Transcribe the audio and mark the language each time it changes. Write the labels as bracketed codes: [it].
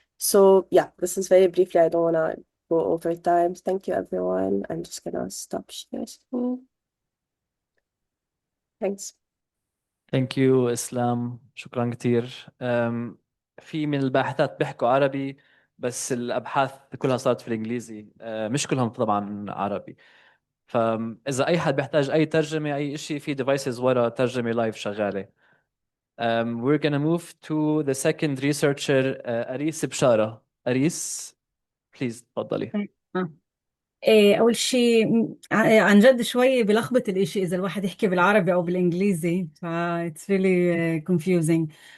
[en] So yeah, this is very briefly. I don't want to go over time. Thank you, everyone. I'm just gonna stop sharing. Thanks. Thank you [ar] إسلام، شكرا كتير. في من الباحثات بيحكوا عربي، بس الأبحاث كلها صارت في الإنجليزي، مش كلهم طبعا عربي. فإذا أي حد بيحتاج أي ترجمة أي شيء، في devices ورا ترجمة لايف شغالة. [en] We're gonna move to the second researcher, أريس بشارة. [ar] أريس please تفضلي. أول شيء عن جد شوي بلخبط الإشي إذا الواحد يحكي بالعربي أو بالإنجليزي، [en] it's really confusing.